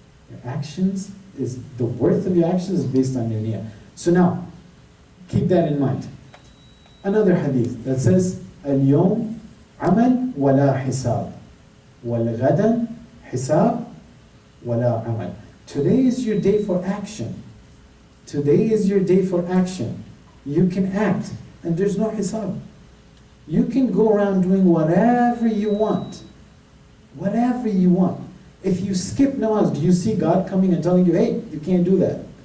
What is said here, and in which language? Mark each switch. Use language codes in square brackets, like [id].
[en] Your actions is, the worth of your actions is based on your niyyah. So now, keep that in mind. Another hadith that says, [ar] اليوم عمل ولا حساب والغدا حساب ولا عمل. [en] Today is your day for action. Today is your day for action. You can act and there's no hisab. You can go around doing whatever you want. Whatever you want. If you skip namaz, do you see God coming and telling you, hey, you can't do that?